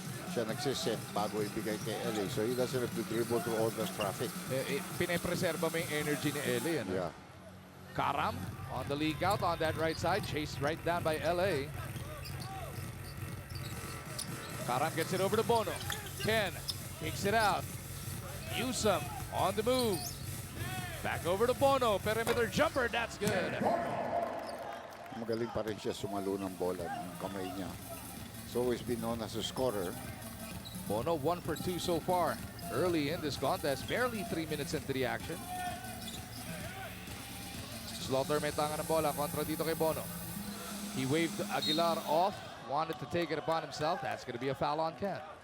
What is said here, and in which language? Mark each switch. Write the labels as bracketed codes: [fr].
[tl] Siya nagsiset bago ibigay kay LA. [en] So he doesn't have to dribble through all the traffic. [tl] Pinepreserva mo yung energy ni LA. Ano? [en] Yeah. Karam on the leak out on that right side. Chased right down by LA. Karam gets it over to Bono. Ken kicks it out. Newsome on the move. Back over to Bono. Perimeter jumper. That's good. [tl] Magaling pa rin siya sumalo ng bola ng kamay niya. [en] He's always been known as a scorer. Bono 1 for 2 so far early in this contest. Barely 3 minutes into the action. [tl] Slaughter may tangan ng bola kontra dito kay Bono. [en] He waved Aguilar off. Wanted to take it upon himself. That's going to be a foul on Ken.